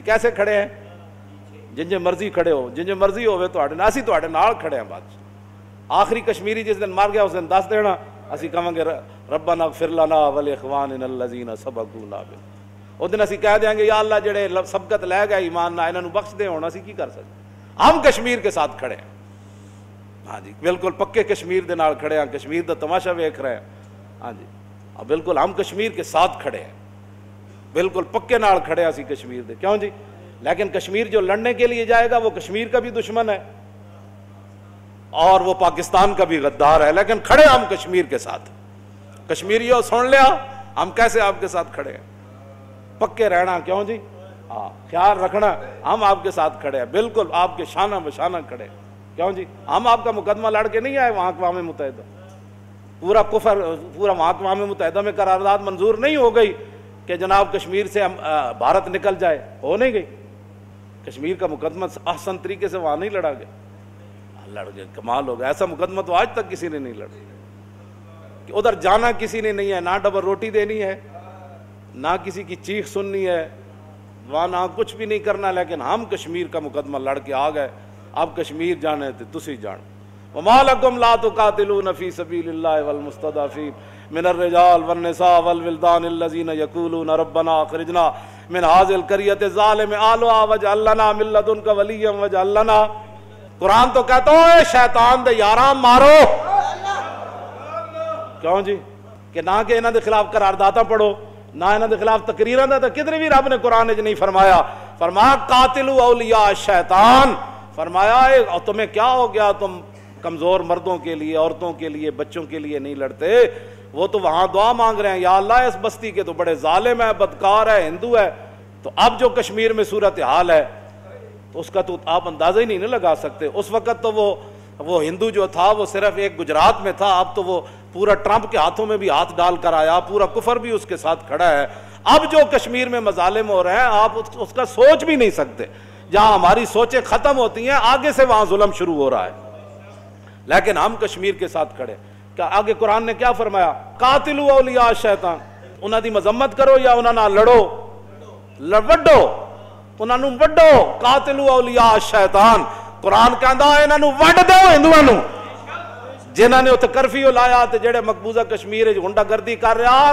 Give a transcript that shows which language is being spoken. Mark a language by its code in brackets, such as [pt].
[pa] کیسے کھڑے ہیں؟ جن مرضی کھڑے ہو، جن مرضی ہوئے تواڈے، اسی تواڈے نال کھڑے ہیں. بات آخری کشمیری جس دن مر گیا اس دن دس دینا، اسی کہاں گے [ar] ربنا اغفر لنا ولاخواننا الذین سبقونا بالایمان. [pa] اس دن اسی کہہ دیں گے یا اللہ جڑے سبقت لے گئے ایمان نہ انہاں نو بخش دے. ہن اسی کی کر سکتے؟ [ur] ہم کشمیر کے ساتھ کھڑے ہیں. [pa] ہاں جی بالکل پکے کشمیر دے نال کھڑے ہیں، کشمیر دا تماشا ویکھ رہے ہیں. [ur] ہاں جی بالکل ہم کشمیر کے ساتھ کھڑے ہیں، [pa] بالکل پکے نال کھڑے ہیں اسی کشمیر دے. [ur] کیوں جی؟ لیکن کشمیر جو لڑنے کے لیے جائے گا وہ کشمیر کا بھی دشمن ہے اور وہ پاکستان کا بھی غدار ہے. لیکن کھڑے ہم کشمیر کے ساتھ. کشمیریوں سن لیا ہم کیسے آپ کے ساتھ کھڑے ہیں، پکے رہنا. کیوں جی؟ ہاں خیال رکھنا ہم آپ کے ساتھ کھڑے ہیں، بالکل آپ کے شانہ بشانہ کھڑے. کیوں جی؟ ہم آپ کا مقدمہ لڑ کے نہیں آئے وہاں اقوام متحدہ. پورا کفر پورا وہاں اقوام متحدہ میں قرارداد منظور نہیں ہو گئی کہ جناب کشمیر سے بھارت نکل جائے، ہو نہیں گئی. کشمیر کا مقدمہ احسن طریقے سے وہاں نہیں لڑا گیا، لڑ گئے. کمال ہو گیا. ایسا مقدمہ تو آج تک کسی نے نہیں لڑا کہ ادھر جانا کسی نے نہیں ہے، نہ ڈبل روٹی دینی ہے، نہ کسی کی چیخ سننی ہے، وہاں نہ کچھ بھی نہیں کرنا. لیکن ہم کشمیر کا مقدمہ لڑ کے آ گئے. [pa] اب کشمیر جانے تھے تسی جان. [ar] وما لکم لا تقاتلون فی سبیل اللہ والمستضعفین من الرجال والنساء والولدان الذین یقولون ربنا اخرجنا من هذه القرية الظالم اهلها واجعل لنا من لدنک ولیا واجعل لنا. [pa] قرآن تو کہتا ہے شیطان دے یاراں مارو. کیوں جی؟ کہ نہ کہ انہاں دے خلاف قرارداداں پڑھو، نہ انہاں دے خلاف تقریراں دا. کدھر بھی رب نے قرآن وچ نہیں فرمایا. فرمایا [ar] قاتلوا اولیاء الشیطان. [ur] فرمایا تمہیں کیا ہو گیا، تم کمزور مردوں کے لیے، عورتوں کے لیے، بچوں کے لیے نہیں لڑتے؟ وہ تو وہاں دعا مانگ رہے ہیں یا اللہ اس بستی کے تو بڑے ظالم ہے، بدکار ہے، ہندو ہے. تو اب جو کشمیر میں صورتحال ہے تو اس کا تو آپ اندازہ ہی نہیں لگا سکتے. اس وقت تو وہ ہندو جو تھا وہ صرف ایک گجرات میں تھا، اب تو وہ پورا ٹرمپ کے ہاتھوں میں بھی ہاتھ ڈال کر آیا، پورا کفر بھی اس کے ساتھ کھڑا ہے. اب جو کشمیر میں مظالم ہو رہے ہیں آپ اس کا سوچ بھی نہیں سکتے. جہاں ہماری سوچیں ختم ہوتی ہیں آگے سے وہاں ظلم شروع ہو رہا ہے. لیکن ہم کشمیر کے ساتھ کھڑے. کہ آگے قرآن نے کیا فرمایا؟ [ar] قاتلوا اولیاء الشیطان. [pa] انہاں دی مذمت کرو یا انہاں نال لڑو، وڈو انہاں نو وڈو. [ar] قاتلوا اولیاء الشیطان. [pa] قرآن کہندا ہے انہاں نو وڈ دو ہندوؤں نو جنہاں نے اتنے کرفیو لایا تے جڑے مقبوضہ کشمیر وچ گنڈا گردی کر رہا.